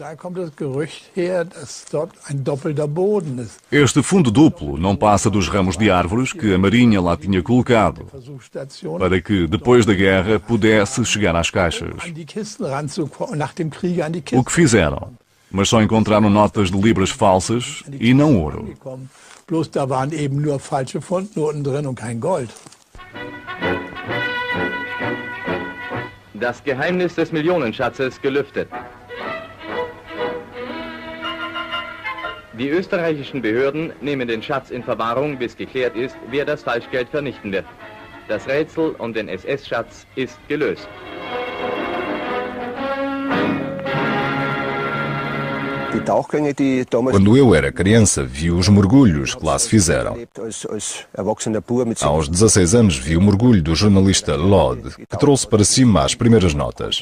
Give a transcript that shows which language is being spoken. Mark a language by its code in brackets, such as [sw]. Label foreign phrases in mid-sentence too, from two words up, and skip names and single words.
[pt] Este fundo duplo não passa dos ramos de árvores que a Marinha lá tinha colocado, para que, depois da guerra, pudesse chegar às caixas. O que fizeram? Mas só encontraram notas de libras falsas e não ouro. [de] Das Geheimnis des Millionenschatzes gelüftet. Die österreichischen Behörden nehmen den Schatz in Verwahrung, bis geklärt ist, wer das Falschgeld vernichten wird. Das Rätsel um den SS-Schatz ist gelöst. [pt] Quando eu era criança, vi os mergulhos que lá se fizeram. Aos 16 anos, vi o mergulho do jornalista Lod, que trouxe para cima as primeiras notas.